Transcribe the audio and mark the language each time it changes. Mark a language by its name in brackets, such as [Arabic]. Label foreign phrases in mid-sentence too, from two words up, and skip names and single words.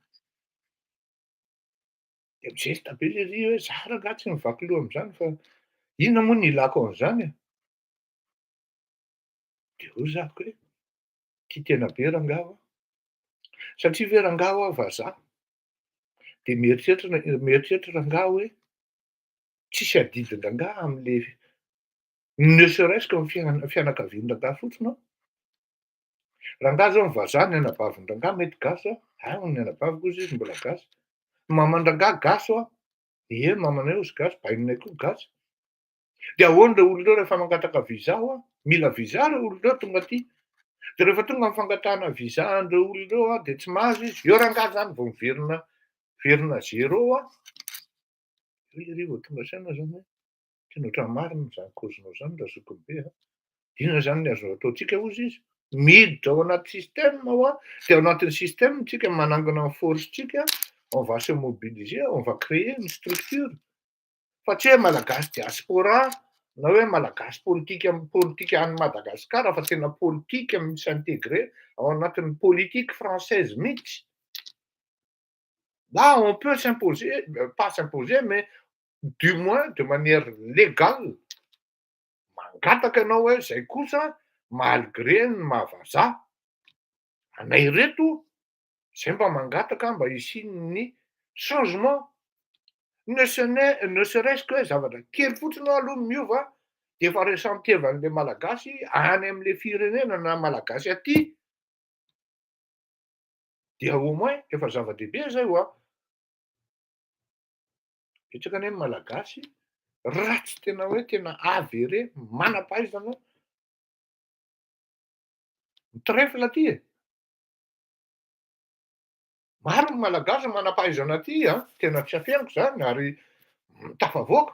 [Malagasy] De mijeritra be lery hoe za rangahy tsy mivaky loha am'zany fa inona moa no ilako an'zany? De hoy zako hoe tia tena be rangahy aho, satria ve rangahy aho vazaha de mieritreritra rangahy hoe tsisy adidin-rangahy am'le [French] ne serait-ce que [Malagasy] fianakavian-rangahy fotsiny aho. Rangahy zao mivazaha ny anabavin-drangahy mety gasy ny anabaviko ozy izy mbola gasy. Maman-drangahy gasy aho, ie mamanay ozy gasy, bainay koa gasy. De ahoana reo olona reo rehefa mangataka visa ho mila visa reo olona reo tonga aty. De rehefa tonga amin'ny fangatahana visa an'ireo olona ireo dia tsy mahazo izy. Eo rangahy zany vao miverina 0 iry vao tonga saina zany hoe tena ohatran'ny marina zany causenao zany raha zokiny be. Inona zany ny azo ataontsika hozy izy? Miditra ao anaty système dia ao anatin'ny système tsika manangona ny force-tsika, [French] on va se mobiliser, on va créer une structure. [Malagasy] Fa tsy hoe malagasy diaspora na hoe malagasy politika any Madagasikara fa tena politika s'intégrer ao anatin'ny [French] politique française [Malagasy] mihitsy. [French] Là, on peut s'imposer, pas s'imposer, mais du moins de manière légale. [Malagasy] Mangataka ianao hoe zay kosa malgré ny mahavazaha. Anay reto zay mba mangataka mba hisian'ny changement. [French] Ne serait-ce que [Malagasy] hoe zavatra kely fotsiny aloha miova dia efa resantevan'ilay malagasy any amin'ilay firenena na malagasy aty. Dia [French] au moins [Malagasy] efa zava-dehibe zay Betsaka anie ny malagasy raha tsy tena hoe tena avére manam-pahaizana mitrefla aty Maro ny malagasy manam-pahaizana aty tena tsy afeniko zany ary tafavoaka.